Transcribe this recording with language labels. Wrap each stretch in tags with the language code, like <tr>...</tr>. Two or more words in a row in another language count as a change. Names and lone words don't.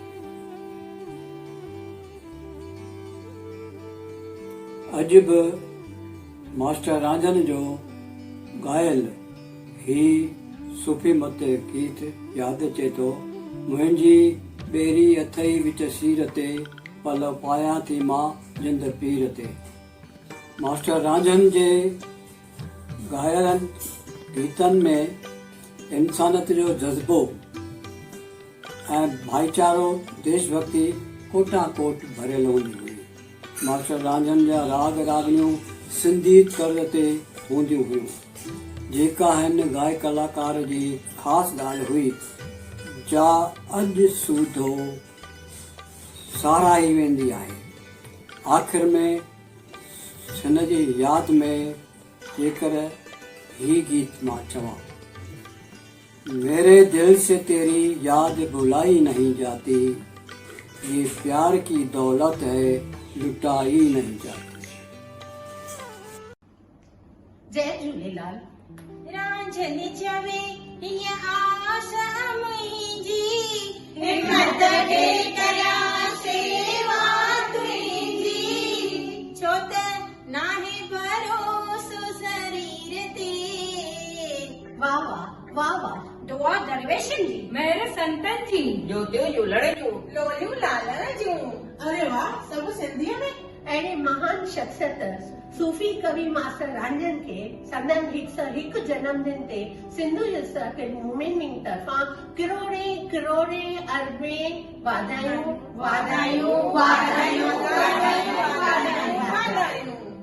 <sd>अॼु बि मास्टर रांझन जो ॻायल ही सूफ़ी मत गीत यादि अचे थो। मुंहिंजी ॿेरी अथई विच सीर ते, पल पायां थी मां जिंद पीर ते। मास्टर रांझन जे ॻायल गीतनि में इंसानियत जो जज़्बो ऐं भाईचारो देशभक्ति कोटा कोट भरियल हूंदी हुई। मास्टर रांझन जा राग रागनियूं सिंधी तर्ज़ ते हूंदियूं हुयूं, जेका हिन गायक कलाकार जी ख़ासि ॻाल्हि हुई। जा अॼु सूदो साराही वेंदी आहे। आख़िर में हिन जी यादि में जेकर ही गीत मां चवां।</sd> <hi>मेरे दिल से तेरी याद भुलाई नहीं जाती, ये प्यार की दौलत है लुटाई नहीं जाती।</hi> <sd>जय झूलेलाल। रांझन चवे हीअ आस मुंहिंजी, हिम्मत ॾे करियां सेवा तुंहिंजी, छो त नाहे भरोसो शरीर ते। वाह वाह वाह वाह। दुआ दरवेशन जी, मेरे संतन जी, ज्योतियूं झूलण जूं, लोलियूं लालण जूं। अरे वाह, सब सिंधीअ में। अहिड़ी महान शख्सियत सूफी कवि मास्टर रांझन खे संदन 101 जन्मदिन ते सिंधु सर्किल मूवमेंट तरफ़ां किरोड़े किरोड़े अरबे वाधायूं वाधायूं वाधायूं वाधायूं वाधायूं।</sd>